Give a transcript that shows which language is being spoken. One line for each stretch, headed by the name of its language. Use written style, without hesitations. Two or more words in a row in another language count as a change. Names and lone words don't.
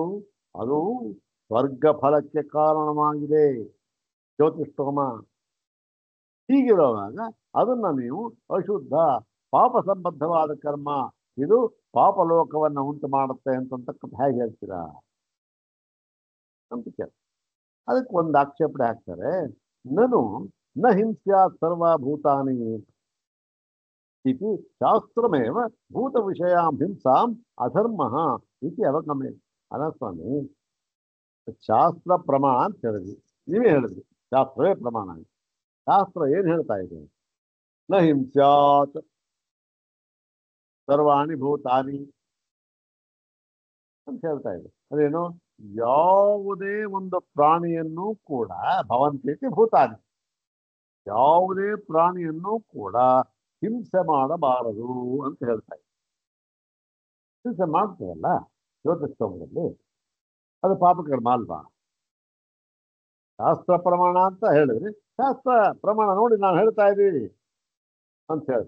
Kannada: ಅದು ಸ್ವರ್ಗ ಫಲಕ್ಕೆ ಕಾರಣವಾಗಿದೆ ಜ್ಯೋತಿಷ್ಠೋಮ. ಹೀಗಿರುವಾಗ ಅದನ್ನ ನೀವು ಅಶುದ್ಧ, ಪಾಪ ಸಂಬದ್ಧವಾದ ಕರ್ಮ, ಇದು ಪಾಪಲೋಕವನ್ನು ಉಂಟು ಮಾಡುತ್ತೆ ಅಂತಕ್ಕಂಥ ಹೇಗೆ ಹೇಳ್ತೀರಾ ಅಂತ ಕೇಳ. ಅದಕ್ಕೆ ಒಂದು ಆಕ್ಷೇಪಣೆ ಹಾಕ್ತಾರೆ.
Sanskrit: ನನು ನ ಹಿಂಸ್ಯಾತ್ ಸರ್ವಭೂತಾನಿ ಇತಿ ಶಾಸ್ತ್ರಮೇವ ಭೂತ ವಿಷಯಾಂ ಹಿಂಸಾಂ ಅಧರ್ಮ ಇತಿ ಅವಗಮ್ಯ.
Kannada: ಅಲ್ಲ ಸ್ವಾಮಿ, ಶಾಸ್ತ್ರ ಪ್ರಮಾಣ ಅಂತ ಹೇಳಿದ್ವಿ, ನೀವೇ ಹೇಳಿದ್ವಿ ಶಾಸ್ತ್ರವೇ ಪ್ರಮಾಣ. ಶಾಸ್ತ್ರ ಏನ್ ಹೇಳ್ತಾ ಇದೆ?
Sanskrit: ನ ಹಿಂಸ್ಯಾತ್ ಸರ್ವಾಣಿ ಭೂತಾನಿ
Kannada: ಅಂತ ಹೇಳ್ತಾ ಇದೆ. ಅದೇನು? ಯಾವುದೇ ಒಂದು ಪ್ರಾಣಿಯನ್ನು ಕೂಡ
Sanskrit: ಭವಂತಿ ಭೂತಾನಿ,
Kannada: ಯಾವುದೇ ಪ್ರಾಣಿಯನ್ನು ಕೂಡ ಹಿಂಸೆ ಮಾಡಬಾರದು ಅಂತ ಹೇಳ್ತಾ ಇದೆ. ಹಿಂಸೆ ಮಾಡ್ತೇವಲ್ಲ ಜ್ಯೋತಿಷ್ಠೋಮದಲ್ಲಿ, ಅದು ಪಾಪಕರ್ಮ ಅಲ್ವಾ? ಶಾಸ್ತ್ರ ಪ್ರಮಾಣ ಅಂತ ಹೇಳಿದ್ರಿ, ಶಾಸ್ತ್ರ ಪ್ರಮಾಣ ನೋಡಿ ನಾವು ಹೇಳ್ತಾ ಇದ್ದೀವಿ ಅಂತ ಹೇಳ್ದ.